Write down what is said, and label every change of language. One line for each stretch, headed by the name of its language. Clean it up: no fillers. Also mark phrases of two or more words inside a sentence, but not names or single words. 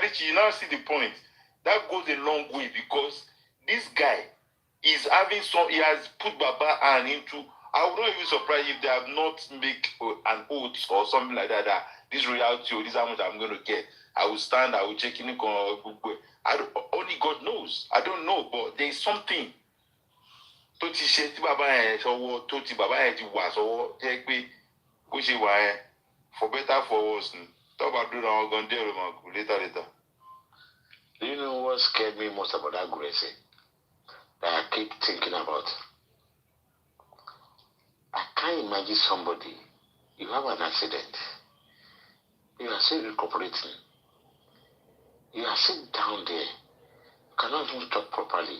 English: Richie, you now see the point. That goes a long way because this guy is having he has put Baba and into. I would not even be surprised if they have not make an oath or something like that. That this royalty or this how much I'm going to get. I will stand. I will check in. Only God knows. I don't know, but there is something.
Yoruba: Tó ti ṣe tí bàbá yẹn sọwọ́ tó ti bàbá yẹn ti wà sọwọ́ jẹ́ pé bó ṣe wà yẹn
English: for better for worse
Yoruba: ni tọ́ba dúró àwọn gan dé ọ̀rọ̀ kù later.
English: Do you know what scared me most about that Gracie that I keep thinking about? I can't imagine somebody, you have an accident, you are still recuperating, you are still down there, you cannot even talk properly.